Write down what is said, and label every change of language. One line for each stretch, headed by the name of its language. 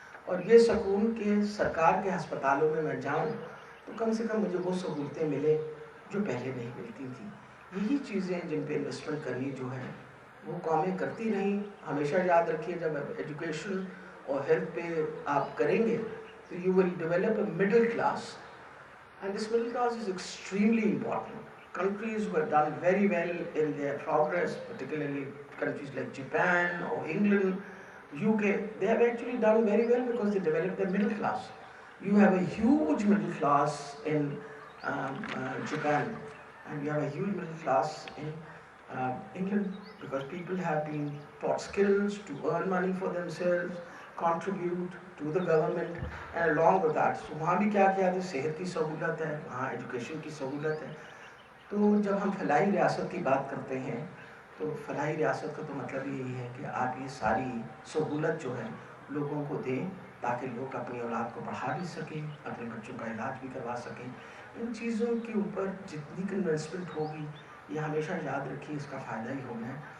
Urdu: اور یہ سکون کہ سرکار کے ہسپتالوں میں میں جاؤں تو کم سے کم مجھے وہ سہولتیں ملیں جو پہلے نہیں ملتی تھیں. یہی چیزیں جن پہ انویسٹمنٹ کرنی جو ہے وہ قومیں کرتی رہیں. ہمیشہ یاد رکھیے جب ایجوکیشن اور ہیلتھ پہ آپ کریں گے تو
English: You will develop a middle class. And this middle class is extremely important. Countries who have done very well in their progress, particularly countries like Japan or England, UK, they have actually done very well because they developed their middle class. You have a huge middle class in Japan, and you have a huge middle class in England, because people have been taught skills to earn money for themselves, contribute to the government, and along with that so
Urdu: وہاں بھی کیا کیا ہے، صحت کی سہولت ہے،
English: وہاں ایجوکیشن کی سہولت ہے.
Urdu: تو جب ہم فلاحی ریاست کی بات کرتے ہیں تو فلاحی ریاست کا تو مطلب یہی ہے کہ آپ یہ ساری سہولت جو ہے لوگوں کو دیں تاکہ لوگ اپنی اولاد کو پڑھا بھی سکیں، اپنے بچوں کا علاج بھی کروا سکیں. ان چیزوں کے اوپر جتنی انویسٹمنٹ ہوگی یہ ہمیشہ یاد رکھیے اس کا فائدہ ہی ہونا ہے.